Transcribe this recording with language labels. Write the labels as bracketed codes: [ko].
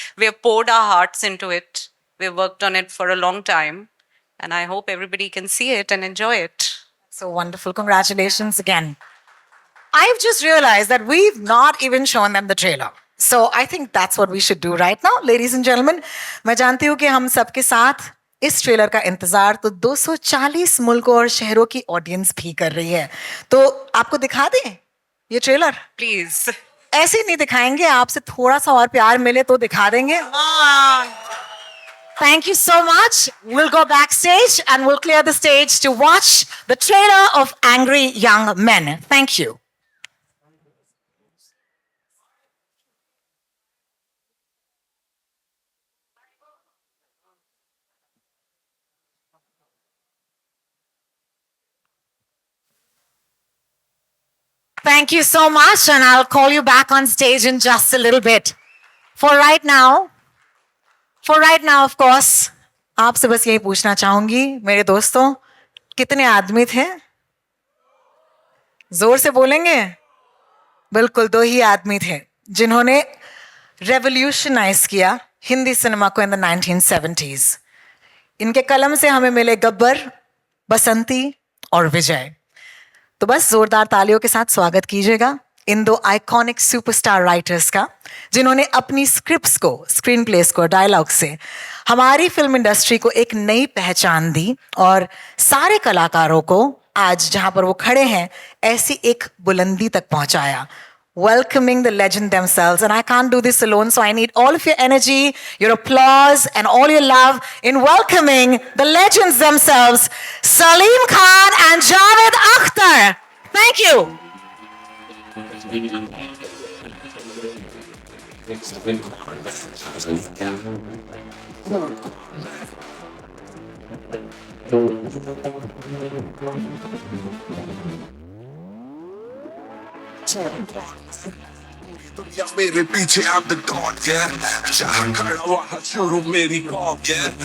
[en] We have poured our hearts into it. We've worked on it for a long time. And I hope everybody can see it and enjoy it. So wonderful. Congratulations again. I've just realized that we've not even shown them the trailer. So I think that's what we should do right now. Ladies and gentlemen, [hi] मैं जानती हूँ कि हम सबके साथ इस trailer का इंतजार तो 240 मुल्कों और शहरों की ऑडियंस भी कर रही है. तो आपको दिखा दें ये ट्रेलर? [en] Please. [hi] ऐसे नहीं दिखाएंगे, आपसे थोड़ा सा और प्यार मिले तो दिखा देंगे. [en] Thank you so much. We'll go backstage and we'll clear the stage to watch the trailer of Angry Young Men. Thank you. Thank you so much, and I'll call you back on stage in just a little bit. For right now, of course, [hi] आपसे बस यही पूछना चाहूंगी मेरे दोस्तों, कितने आदमी थे? जोर से बोलेंगे? बिल्कुल 2 ही आदमी थे जिन्होंने रेवोल्यूशनाइज किया हिंदी सिनेमा को इन द 1970s. इनके कलम से हमें मिले गब्बर, बसंती और विजय. तो बस जोरदार तालियों के साथ स्वागत कीजिएगा इन 2 आइकॉनिक सुपरस्टार राइटर्स का, जिन्होंने अपनी स्क्रिप्ट्स को, स्क्रीन प्लेस को, डायलॉग से हमारी फिल्म इंडस्ट्री को एक नई पहचान दी और सारे कलाकारों को आज जहां पर वो खड़े हैं ऐसी एक बुलंदी तक पहुंचाया. [en] Welcoming the legend themselves, and I can't do this alone, so I need all of your energy, your applause, and all your love in welcoming the legends themselves, Salim Khan and Javed Akhtar. Thank you. [hi] दुनिया मेरे पीछे [en] I'm the god, yeah. [hi] जहाँ खड़ा वहाँ शुरू मेरी com, yeah.